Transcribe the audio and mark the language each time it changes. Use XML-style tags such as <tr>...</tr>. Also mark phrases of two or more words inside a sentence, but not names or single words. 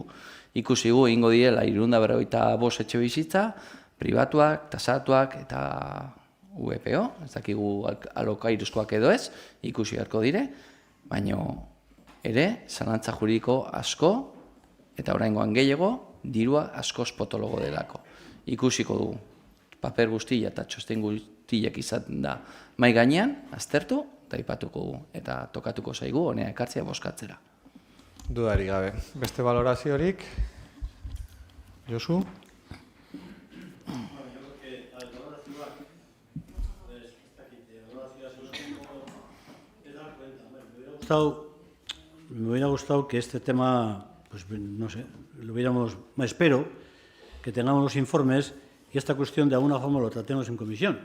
<eu>Ikusi gu, ingo direla 345 etxe bizitza, pribatuak, tasatuak eta UEPO, ez dakigu alokairuzkoak edo ez, ikusi beharko dire, baina ere, zalantza juridiko asko, eta oraingoan gehiago, dirua askoz potologo delako. Ikusiko dugu, paper guztia eta txosten guztiak izaten da mai gainean, aztertu, eta ipatuko dugu, eta tokatuko zaigu, honea ekartzea bozkatzera. Dudari gabe. Beste valoraziorik? Josu?</eu> <es>Me hubiera gustado que este tema, pues no sé, lo hubiéramos, espero que tengamos los informes y esta cuestión de alguna forma lo tratemos en comisión.</es>